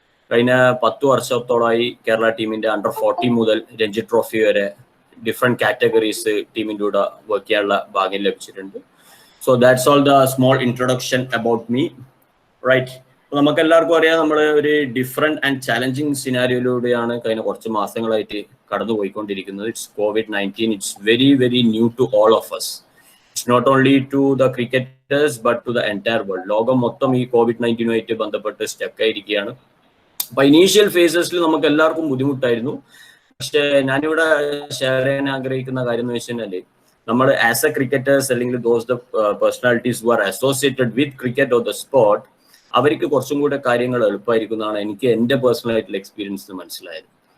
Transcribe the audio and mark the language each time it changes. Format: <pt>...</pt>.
<ml>കഴിഞ്ഞ 10 വർഷത്തോളമായി കേരള ടീമിന്റെ അണ്ടർ 40 മുതൽ രഞ്ജി ട്രോഫി വരെ ഡിഫറെന്റ് കാറ്റഗറീസ് ടീമിൻ്റെ കൂടെ വർക്ക് ചെയ്യാനുള്ള ഭാഗ്യം ലഭിച്ചിട്ടുണ്ട്.</ml> <en>So that's all the small introduction about me, right.</en> <ml>നമുക്ക് എല്ലാവർക്കും അറിയാം, നമ്മൾ ഒരു</ml> <en>different and challenging</en> <ml>സിനാരിയോയിലൂടെയാണ് കഴിഞ്ഞ കുറച്ച് മാസങ്ങളായിട്ട് കടന്നു പോയിക്കൊണ്ടിരിക്കുന്നത്.</ml> <en>It's COVID-19. It's very very new to all of us. It's not only to the cricketers but to the entire world.</en> <ml>ലോകം മൊത്തം ഈ COVID-19 ബന്ധപ്പെട്ട് സ്റ്റക്ക് ആയിരിക്കുകയാണ്. അപ്പൊ ഇനീഷ്യൽ ഫേസസിൽ നമുക്ക് എല്ലാവർക്കും ബുദ്ധിമുട്ടായിരുന്നു. പക്ഷെ ഞാനിവിടെ ഷെയർ ചെയ്യാൻ ആഗ്രഹിക്കുന്ന കാര്യം എന്ന് വെച്ചാൽ, നമ്മൾ ആസ് എ ക്രിക്കറ്റേഴ്സ് അല്ലെങ്കിൽ</ml> <en>those the personalities who are associated with cricket or the sport,</en> <ml>അവർക്ക് കുറച്ചും കൂടെ കാര്യങ്ങൾ എളുപ്പമായിരിക്കുന്നതാണ് എനിക്ക് എൻ്റെ പേഴ്സണൽ ആയിട്ടുള്ള എക്സ്പീരിയൻസ് മനസ്സിലായത്.</ml>